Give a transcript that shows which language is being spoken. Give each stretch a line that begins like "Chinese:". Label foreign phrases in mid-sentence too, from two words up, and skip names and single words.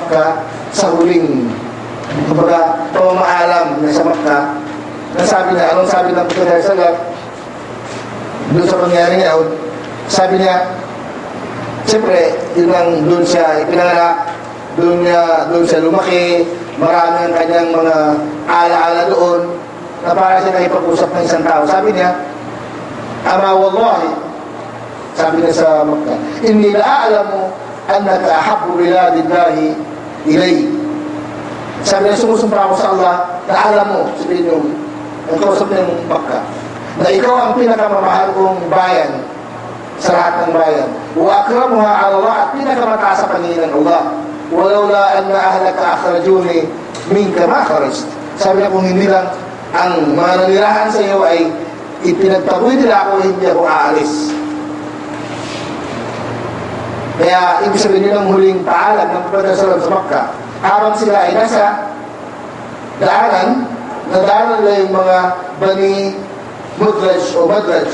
Filipino: sa Makkah sa huling kumbaga, pamamaalam na sa Makkah, na sabi niya, anong sabi ng Propeta Sallam, doon sa pangyari niya, sabi niya, siyempre, yun ang doon siya ipinanganak, doon siya lumaki, marami ang kanyang mga alaala doon, na para siya nakipag-usap ng isang tao. Sabi niya,
Arabic: أما والله,
Filipino: sabi niya sa Makkah,
Arabic: إني لأعلم أنك أحب بلاد الله إلي.
Filipino: Sabi niya, sumusumpa ako sa Allah, na alam mo, sabihin yung, ang kausap niyang Makkah, na ikaw ang pinakamamahal kong bayan sa lahat ng bayan.
Arabic: وأكرمها على الله,
Filipino: at pinakamataas sa paningin ng Allah.
Arabic: ولولا أن أهلك أخرجوني منك ما خرجت.
Filipino: Sabi niya, kung hindi lang ang mga nanirahan sa iyo ay ipinagtaboy nila ako, hindi ako aalis. Kaya ibig sabihin yun ang huling paalam ng Propeta Sallam sa Makkah. Habang sila ay nasa daanan, nadaanan nila yung mga Bani Mudraj o Madraj.